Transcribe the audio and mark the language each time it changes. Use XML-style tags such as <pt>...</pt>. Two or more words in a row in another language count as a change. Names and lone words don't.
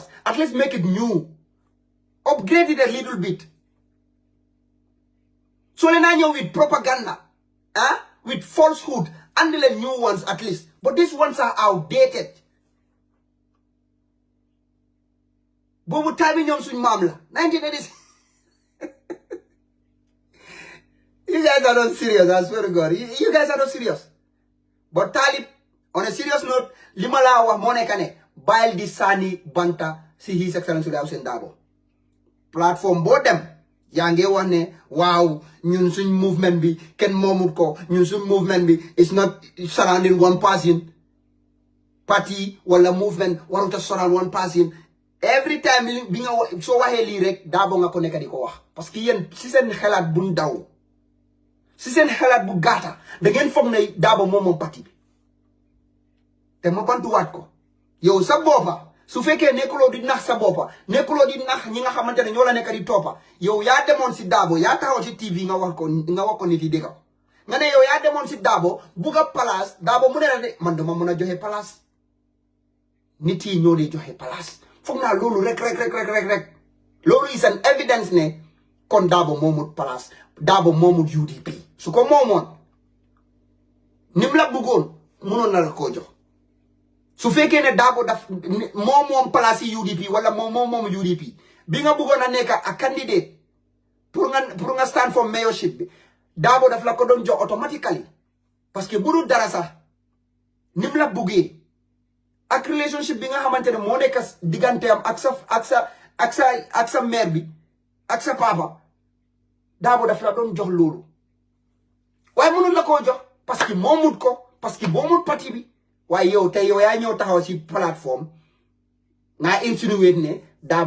<en>At least make it new. Upgrade it a little bit. So</en> <wo>leen a ñëw</wo> <en>with propaganda, with falsehood, and the new ones at least. But these ones are outdated.</en> <wo>Bobu time ñoom suñ maam la 1986.</wo> <en>You guys are not serious, I swear to God. You guys are not serious. But Talib, on a serious note,</en> <wo>lima la wax moo nekk ne bàyyil di sànni banta si His Excellency Hussein Darboe. Platform boo dem yaa ngi wax ne waaw ñun suñ movement bi kenn moomut ko ñun suñ movement bi</wo> <en>is not surrounding one person.</en> <wo>Party wala movement warut a</wo> <en>surround one person. Every time</en> <wo>bi nga soo waxee lii rek Darboe nga ko nekk di ko wax</wo> <fr>parce que</fr> <wo>yéen si seen xalaat bu ndaw si seen xalaat bu gàtta da ngeen foog ne Darboe moom parti bi te ma bantuwaat ko yow sa boppa su fekkee nekkuloo di nax sa boppa nekkuloo di nax ñi nga xamante ne ñoo la nekk di toppa yow yaa demoon si Darboe yaa taxaw si TV nga wax ko nit yi dégg ko nga ne yow yaa demoon si Darboe bugg a place Darboe mu ne la de man dama mën a joxe place nit yi ñoo di joxe place. Foog naa loolu rek loolu</wo> <en>is an evidence</en> <wo>ne kon Darboe moomut place Darboe moomut UDP su ko moomoon nim la bëggoon mënoon na la koo jox su fekkee ne Darboe daf moom place yi UDP wala moom UDP bi nga bëggoon a nekk a candidate pour nga</wo> <en>stand for mayorship</en> <wo>bi Darboe daf la ko doon jox automatically</wo> <fr>parce que</fr> <wo>bu dul dara sax nim la bëggee ak relationship bi nga xamante ne moo nekk digganteem ak sa maire bi ak sa papa Dabo daf la doon jox loolu waaye mënul la koo jox</wo> <fr>parce que</fr> <wo>moomut ko</wo> <fr>parce que</fr> <wo>moomut parti bi waaye yow tey yow yaa ñëw taxaw si plateforme nga insinué ne Dabo</wo>